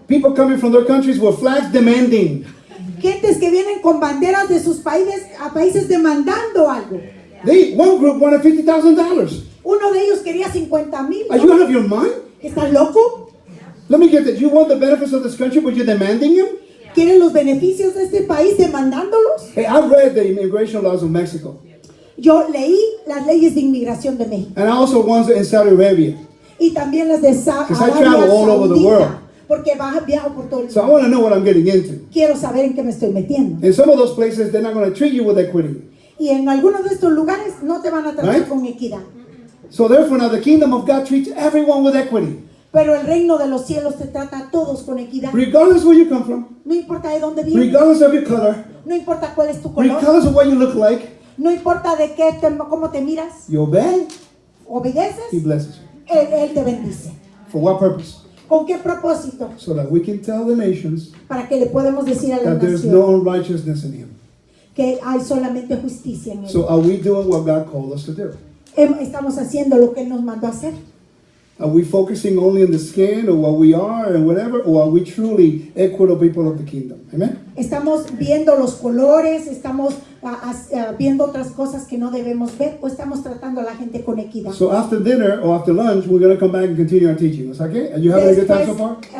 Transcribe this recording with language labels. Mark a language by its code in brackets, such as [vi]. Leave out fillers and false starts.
[en] People coming from their countries with flags demanding. [es] Gentes que vienen con banderas de sus países a países demandando algo. [en] One group wanted $50,000. [es] Uno de ellos quería 50,000. [en] Are you out of your mind? [es] ¿Estás loco? [en] Let me get this. You want the benefits of this country, but you're demanding them? [es] ¿Quieren los beneficios de este país demandándolos? [en] Hey, I read the immigration laws of Mexico. [es] Yo leí las leyes de inmigración de México [en] And also ones in Saudi Arabia. [es] y también las de [en] Because I [es] Arabia [en] travel all over the world. [es] Saudita, porque viajo por todo el [en] So I [es] mundo. [en] want to know what I'm getting into. [es] Quiero saber en qué me estoy metiendo. [en] In some of those places, they're not going to treat you with equity. [es] Y en algunos de estos lugares no te van a tratar [en] Right. [es] con equidad. [en] So therefore, now the kingdom of God treats everyone with equity. [es] Pero el reino de los cielos te trata a todos con equidad. [en] Regardless where you come from, [es] No importa de dónde vienes, [en] regardless of your color, [es] no importa cuál es tu color, [en] regardless of what you look like, [es] no importa de cómo te miras, [en] you obey, [es] obedeces, [en] He blesses you. [es] él te bendice. [en] For what purpose? [es] ¿Con qué propósito? [en] So that we can tell the nations [es] Para que le podemos decir a la [en] that there's [es] nación [en] no unrighteousness in Him. [es] que hay solamente justicia en él. [en] So are we doing what God called us to do? [es] Estamos haciendo lo que él nos mandó a hacer. [en] Are we focusing only on the skin or what we are and whatever, or are we truly equitable people of the kingdom? Amen? [es] Estamos viendo los colores, estamos viendo otras cosas que no debemos ver, o estamos tratando a la gente con equidad. [en] So after dinner or after lunch, we're going to come back and continue our teaching. Is that okay? Are you having a good time so far?